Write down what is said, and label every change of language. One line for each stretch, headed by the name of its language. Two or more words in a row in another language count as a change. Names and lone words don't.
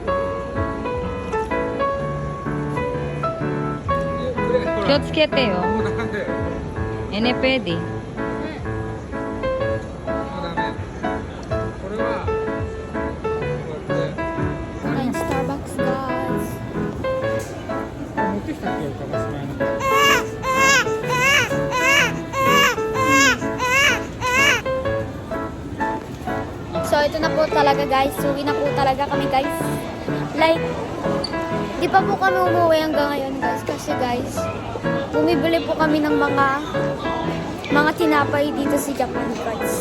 Filipino: Qué Ene, pwede.
Japanese: これはこうやって
Filipino: Kain Starbucks, guys.
Japanese: 持ってきたっけ鹿児島に
Filipino: So, ito na po talaga, guys. Uwi na po talaga kami, guys. Like, di pa po kami umuwi hanggang ngayon, guys. Kasi, guys, bumibili po kami ng mga tinapay dito sa Japan, guys.